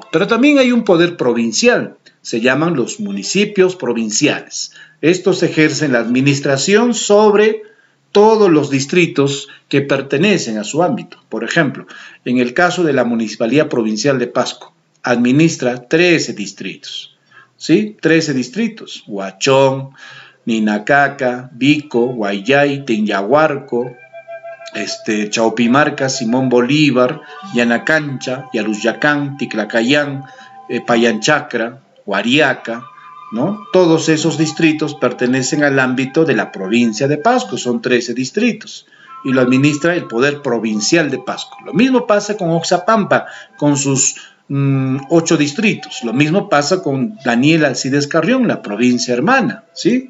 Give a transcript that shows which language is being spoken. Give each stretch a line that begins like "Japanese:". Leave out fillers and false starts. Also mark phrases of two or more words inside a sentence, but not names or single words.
Spanish: Pero también hay un poder provincial. Se llaman los municipios provinciales. Estos ejercen la administración sobre todos los distritos que pertenecen a su ámbito. Por ejemplo, en el caso de la Municipalidad Provincial de Pasco, administra 13 distritos. ¿Sí? 13 distritos. Huachón, Ninacaca, Vico, Guayay, Tenyahuarco, Chaupimarca, Simón Bolívar, Yanacancha, Yarusyacán, Ticlacayán, Payanchacra, Huariaca, ¿no? Todos esos distritos pertenecen al ámbito de la provincia de Pasco, son 13 distritos, y lo administra el Poder Provincial de Pasco. Lo mismo pasa con Oxapampa, con sus 8 distritos. Lo mismo pasa con Daniel Alcides Carrión, la provincia hermana, ¿sí?